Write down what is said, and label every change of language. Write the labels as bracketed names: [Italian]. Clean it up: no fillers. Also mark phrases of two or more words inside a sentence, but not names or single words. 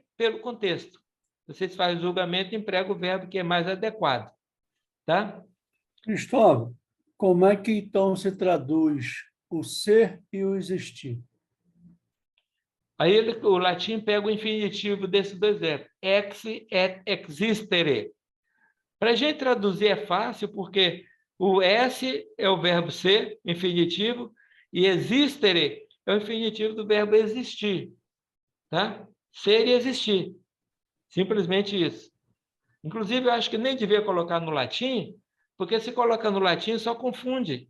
[Portuguese] Pelo contexto. Vocês fazem o julgamento e empregam o verbo que é mais adequado. Tá? Cristóvão, como é que então se traduz o ser e o existir? Aí o latim pega o infinitivo desses 2 verbos, [Latin] ex et existere. [Portuguese] Para a gente traduzir é fácil, porque o S é o verbo ser, infinitivo, e existere é o infinitivo do verbo existir. Tá? Ser e existir. Simplesmente isso. Inclusive, eu acho que nem devia colocar no latim, porque se coloca no latim só confunde.